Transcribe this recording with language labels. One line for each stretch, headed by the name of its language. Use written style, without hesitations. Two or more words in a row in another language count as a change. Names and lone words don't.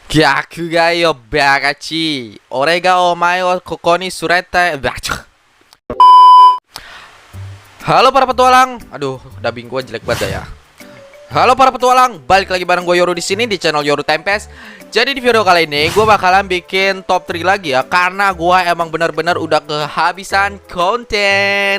Japanese: 逆がよバカチ俺がお前をここに連れて
Indonesian: Halo para petualang. Aduh, dubbing gua jelek banget ya. Halo para petualang, balik lagi bareng gue Yoru di sini di channel Yoru Tempest. Jadi di video kali ini gue bakalan bikin top 3 lagi ya, karena gue emang bener-bener udah kehabisan konten.